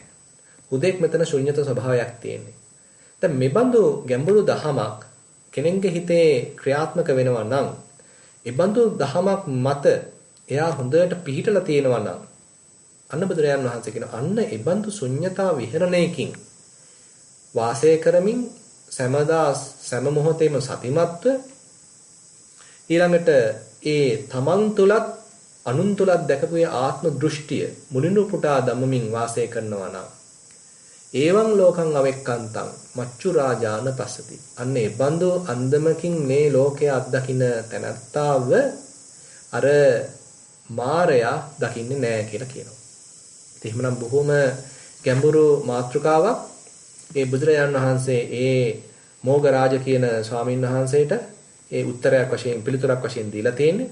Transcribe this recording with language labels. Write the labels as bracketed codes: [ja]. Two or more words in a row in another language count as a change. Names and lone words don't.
[si] උදෙක් මෙතන ශුන්‍යත ස්වභාවයක් තියෙන්නේ. දැන් මෙබඳු ගැඹුරු දහමක් කෙනෙක්ගේ හිතේ ක්‍රියාත්මක වෙනවා නම් ඒ බඳු දහමක් මත එයා හොඳට පිහිටලා තියෙනවා නම් අන්න බුදුරජාණන් වහන්සේ කියන අන්න ඒ බඳු ශුන්‍යතා විහරණයකින් වාසය කරමින් සෑම මොහොතේම සතිමත්ව ඊළඟට ඒ තමන් තුලත් අනුන් තුලත් දැකපු ආත්ම දෘෂ්ටිය මුලිනු පුටා දමමින් වාසය කරනවා නම් [pi] ඒවං ලෝකං අවෙක්කන්තං මච්චු රාජාන පස්සති. [si] අන්න ඒ බඳු අන්දමකින් මේ ලෝකයේ අත්දකින්න තැනත්තාව අර මාරයා දකින්නේ නැහැ කියලා කියනවා. ඉතින් එහෙමනම් බොහොම ගැඹුරු මාතෘකාවක් ඒ බුදුරජාණන් වහන්සේ ඒ මොග්ගරාජ කියන ස්වාමීන් වහන්සේට ඒ උත්තරයක් වශයෙන් පිළිතුරක් වශයෙන් දීලා තියෙන්නේ.